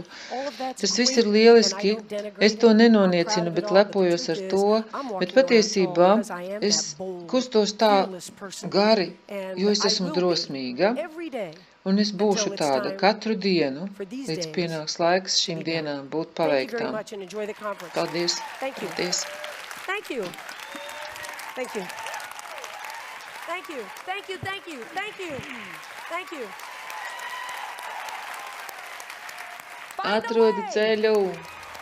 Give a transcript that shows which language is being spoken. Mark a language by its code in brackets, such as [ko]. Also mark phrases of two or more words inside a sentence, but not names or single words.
[lv] Tas viss ir lieliski, es to nenoniecinu, bet lepojos ar to, bet patiesībā es kustos tā gari, jo es esmu drosmīga. Un es būšu tāda katru dienu, līdz pienāks laiks šīm dienām būt paveiktām. Paldies! Paldies! [en] Thank you. Thank you. Thank you. Thank you. Thank you. Thank you. Thank you. [lv] Atrodu ceļu!